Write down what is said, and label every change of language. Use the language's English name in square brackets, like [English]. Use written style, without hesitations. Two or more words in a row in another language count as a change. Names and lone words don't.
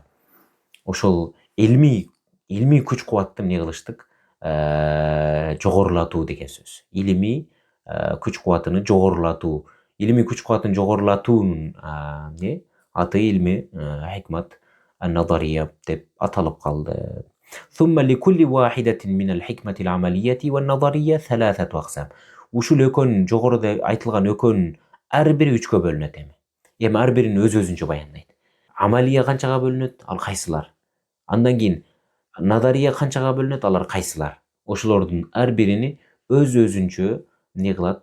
[Kyrgyz] Ошол илмий күч кубатты эмне кылыштык? Жогорулатуу деген сөз. Илимий күч кубатыны жогорулатуу. Илимий күч кубатын жогорулатуунун аты [Arabic] علم الحكمة النظرية [Kyrgyz] деп аталып калды. [Arabic] ثم لكل واحدة من الحكمة العملية والنظرية ثلاثة أقسام. [Kyrgyz] Ушул экөөнүн, жогоруда айтылган экөөнүн ар бири үчкө бөлүнөт эми. Ар бирин өз-өзүнчө баяндайт. Амалия канчага бөлүнөт? Ал кайсылар? Андан кийин назария канчага бөлүнөт? Алар кайсылар? Ошолордун ар бирини өз-өзүнчө эмне кылат?